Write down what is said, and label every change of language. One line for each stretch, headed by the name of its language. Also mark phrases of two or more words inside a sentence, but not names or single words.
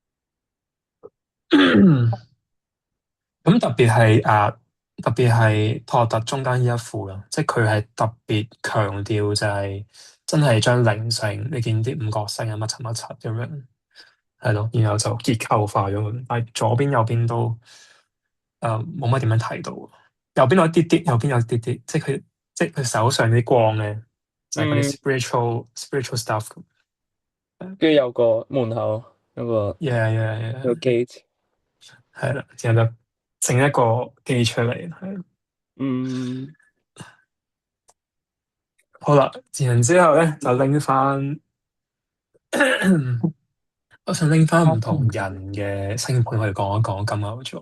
Cantonese: 咁特別係托特中間呢一副啦，即係佢係特別強調就係真係將靈性，你見啲五角星啊乜柒乜柒咁樣，係咯，然後就結構化咗佢。但係左邊右邊都冇乜點樣睇到，右邊有一啲啲，右邊有一啲啲，即係佢手上啲光咧，就係嗰嗯，啲
English: spiritual stuff 咁。
Cantonese: 跟住有個門口，有個
English: yeah yeah
Cantonese: 有個 yeah， gate。係啦，然後就整一個機出嚟，係。嗯，好啦，然之後咧就拎翻，我想拎翻唔同人嘅星盤去講一講金牛座。